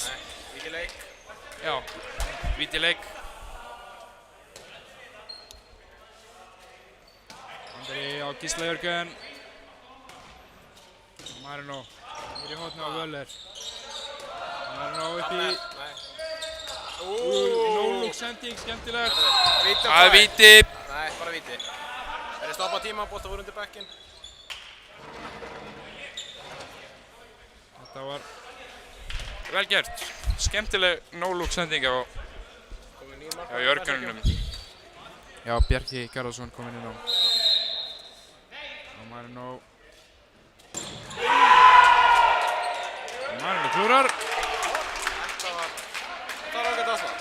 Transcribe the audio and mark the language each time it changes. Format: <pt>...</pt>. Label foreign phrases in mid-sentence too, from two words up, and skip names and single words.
<is>Víti leik. Já, víti leik. Andri á Gísla Jörgen. Marino. Niður í hornið á Völler. Marino upp í... No-look sending, skemmtilegt. Víti Það er víti. Nei, bara víti. Er þið stoppað tíma, bolta voru undir bekkinn. Þetta var... Vel gert. Skemmtileg no-look sending á Komið 9 mark. Jörgenunum. Já, Bjarki Garðarsson kominn inn á. Og Marino... Marino klúrar. Það var ágætt aðslag.</is>